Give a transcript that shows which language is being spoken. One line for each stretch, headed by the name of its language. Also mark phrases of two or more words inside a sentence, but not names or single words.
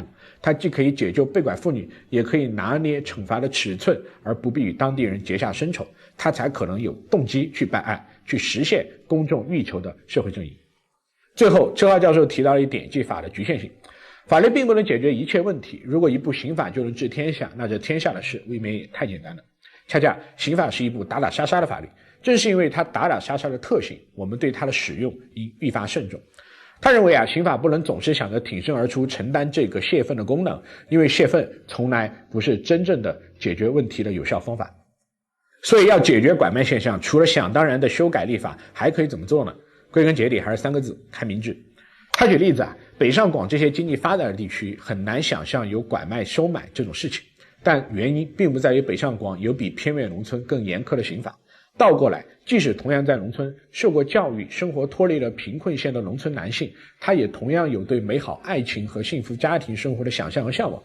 Chinese: 它既可以解救被拐婦女，也可以拿捏懲罰的尺寸，而不必與當地人結下深仇，他才可能有動機去辦案，去實現公眾欲求的社會正義。最後，闕浩教授提到了一點，即法的局限性。法律並不能解決一切問題，如果一部刑法就能治天下，那這天下的事未免也太簡單了。恰恰刑法是一部打打杀殺的法律，正是因為它打打殺杀的特性，我們對它的使用應愈發慎重。他認為刑法不能總是想着挺身而出承擔這個洩憤的功能，因為洩憤從來不是真正的解決問題的有效方法。所以要解決拐賣現象，除了想當然的修改立法，還可以怎麼做呢？歸根結底還是3個字：開明智。他舉例子北上廣這些經濟發達的地區很難想象有拐賣收買這種事情，但原因並不在於北上廣有比偏遠農村更嚴苛的刑法， 倒過來，即使同樣在農村受過教育、生活脫離了貧困線的農村男性，他也同樣有對美好愛情和幸福家庭生活的想象和向往。